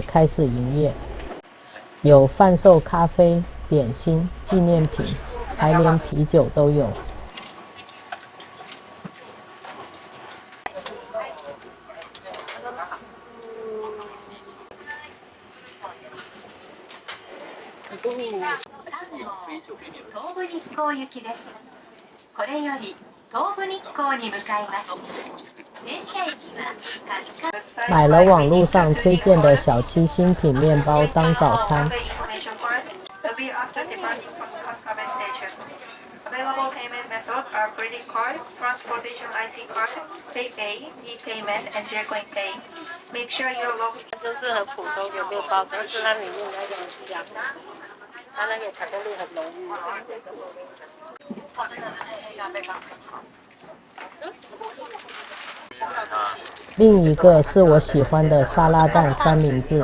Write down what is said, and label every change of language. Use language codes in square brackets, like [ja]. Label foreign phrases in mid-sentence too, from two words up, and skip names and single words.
[zh] 开始营业，有贩售咖啡、点心、纪念品，还连啤酒都有。 [ja] 東武日光行きです。これより東武日光に向かいます。停車駅は春日。 [zh] 买了网络上推荐的小七新品面包当早餐。 [en] Available payment method are credit cards, transportation IC card, PayPay, e-payment, and Jetcoin Pay. Make sure your local [zh] 就是很普通的面包，但是它里面那个香，它那个巧克力很浓郁。哇，真的黑咖啡棒。另一个是我喜欢的沙拉蛋三明治。